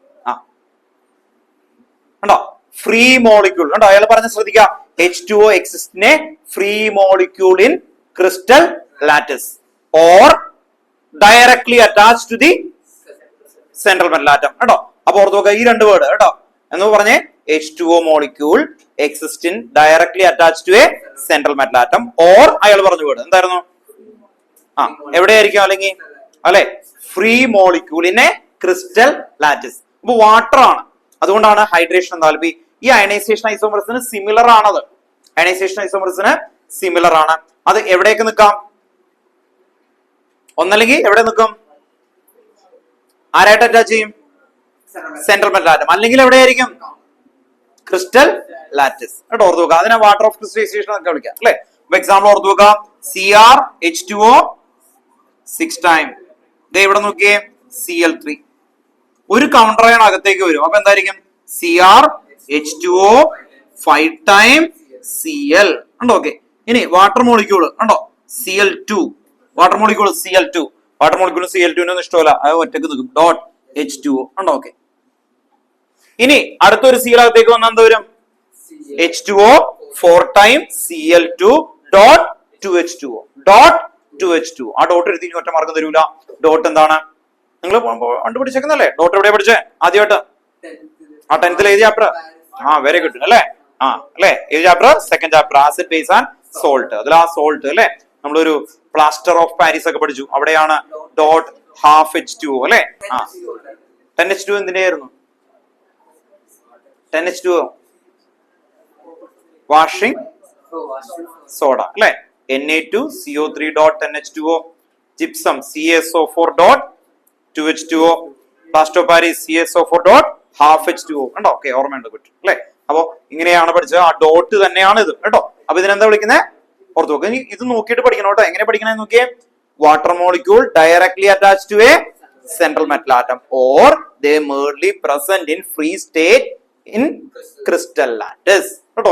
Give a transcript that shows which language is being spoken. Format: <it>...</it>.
<ml>ആ ഉണ്ടോ free molecule ഉണ്ടോ? അയാൾ പറഞ്ഞ ശ്രദ്ധിക്കുക.</ml> <en>H2O exists in a free molecule in crystal lattice or directly attached to the central metal atom</en> <ml>കേട്ടോ. അപ്പൊ ഓർത്ത് നോക്കുക ഈ രണ്ട് വേർഡ് കേട്ടോ. എന്ന് പറഞ്ഞേ</ml> <en>H2O molecule exists in directly attached to a central metal atom or</en> <ml>അയാൾ പറഞ്ഞ വേർഡ് എന്തായിരുന്നു? ആ എവിടെയായിരിക്കും അല്ലെങ്കിൽ അല്ലെ ഫ്രീ മോളിക്യൂളിനെ ക്രിസ്റ്റൽ ലാറ്റിസ്. അപ്പൊ വാട്ടർ ആണ്, അതുകൊണ്ടാണ് ഹൈഡ്രേഷൻ എന്താൽപി. ഈ അയണൈസേഷൻ ഐസോമർസിന് സിമിലർ ആണത്. അയണൈസേഷൻ ഐസോമർസിന് സിമിലർ ആണ്. അത് എവിടേക്ക് നിൽക്കാം? ഒന്നല്ലെങ്കിൽ എവിടെ നിൽക്കും? ആരായിട്ട് അറ്റാച്ച് ചെയ്യും? Central metal atom. അല്ലെങ്കിൽ എവിടെയായിരിക്കും? ക്രിസ്റ്റൽ ലാറ്റിസ് കേട്ടോ. ഓർത്ത് നോക്കുക. അതിനെ വാട്ടർ ഓഫ് ക്രിസ്റ്റലൈസേഷൻ ഒക്കെ വിളിക്കാം അല്ലെ. എക്സാമ്പിൾ ഓർത്ത് നോക്കുക. CrH2O 6 time. ഇത് ഇവിടെ നോക്കിയേ Cl3. ഒരു കൗണ്ടർ അയൺ അകത്തേക്ക് വരും. അപ്പൊ എന്തായിരിക്കും? CrH2O 5 ടൈം Cl ഉണ്ടോ. ഓക്കെ. ഇനി വാട്ടർ മോളിക്യൂൾ ഉണ്ടോ? Cl2. Water molecule Cl2. Water molecule Cl2 ഇഷ്ടമല്ല, അത് ഒറ്റക്ക് നിൽക്കും. ഡോട്ട് H2O ഉണ്ടോ. ഓക്കെ. ഇനി അടുത്തൊരു Cl അകത്തേക്ക് വന്നാൽ എന്ത് വരും? H2O 4 time Cl2 dot 2H2O dot 2H2O. ആ ഡോട്ട് എഴുതി ഒറ്റ മാർക്കും തരൂല. ഡോട്ട് എന്താണ്? നിങ്ങൾ കണ്ടുപിടിച്ചേക്കുന്നല്ലേ? ഡോട്ട് എവിടെ പഠിച്ചേ ആദ്യമായിട്ട്? ആ 10th എഴുതിയ ചാപ്റ്റർ. ആ വെരി ഗുഡ് അല്ലേ. ആ അല്ലെ ഏത് chapter? Second chapter acid base and salt. അതിൽ ആ സോൾട്ട് അല്ലെ നമ്മളൊരു പ്ലാസ്റ്റർ ഓഫ് പാരീസ് ഒക്കെ പഠിച്ചു. അവിടെയാണ് ഡോട്ട് ഹാഫ് H2O അല്ലെ. ആ 10H2 എന്തിന്റെ ആയിരുന്നു? 10H2O വാഷിംഗ് സോഡ അല്ലെ.</ml> <en>Na2CO3 dot 10H2O. Gypsum CaSO4 dot 2H2O. Plaster of Paris CaSO4 dot half H2O</en> <ml>ഉണ്ടോ. ഓക്കെ ഓർമ്മയുണ്ട് കുട്ടി അല്ലെ. അപ്പൊ ഇങ്ങനെയാണ് പഠിച്ചത്. ആ ഡോട്ട് തന്നെയാണ് ഇത് കേട്ടോ. അപ്പൊ ഇതിനെന്താ വിളിക്കുന്നത്? ഓർത്ത് നോക്കുക. ഇനി ഇത് നോക്കിയിട്ട് പഠിക്കണം കേട്ടോ. എങ്ങനെ പഠിക്കണമെന്ന് നോക്കിയേ.</ml> <en>water molecule directly attached to a central metal atom or they merely present in free state in crystal lattice</en> <ml>കേട്ടോ.</ml>